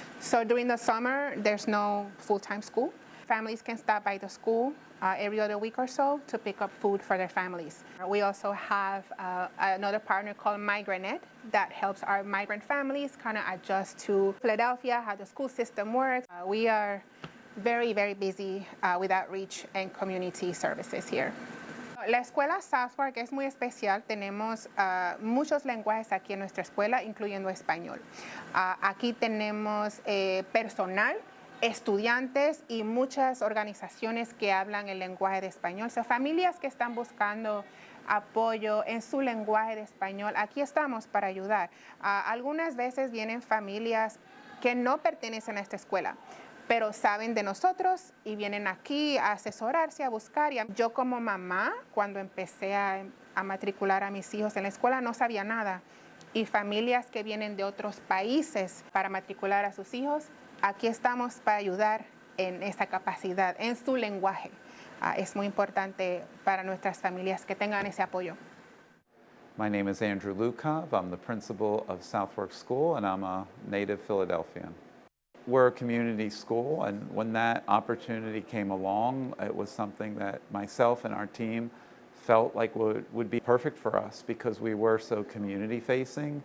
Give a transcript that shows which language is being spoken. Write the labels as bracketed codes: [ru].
[en] So during the summer, there's no full-time school. Families can stop by the school every other week or so to pick up food for their families. We also have another partner called Migranet that helps our migrant families kind of adjust to Philadelphia, how the school system works. We are very, very busy with outreach and community services here. [es] La escuela Southwark es muy especial. Tenemos muchos lenguajes aquí en nuestra escuela, incluyendo español. Aquí tenemos personal, estudiantes y muchas organizaciones que hablan el lenguaje de español. Son familias que están buscando apoyo en su lenguaje de español, aquí estamos para ayudar. Algunas veces vienen familias que no pertenecen a esta escuela, pero saben de nosotros y vienen aquí a asesorarse, a buscar. Yo como mamá, cuando empecé a matricular a mis hijos en la escuela, no sabía nada. Y familias que vienen de otros países para matricular a sus hijos, aquí estamos para ayudar en esa capacidad, en su lenguaje. Es muy importante para nuestras familias que tengan ese apoyo. [en] My name is Andrew Lukov. I'm the principal of Southwark School, and I'm a native Philadelphian. We're a community school, and when that opportunity came along, it was something that myself and our team felt like would be perfect for us because we were so community facing.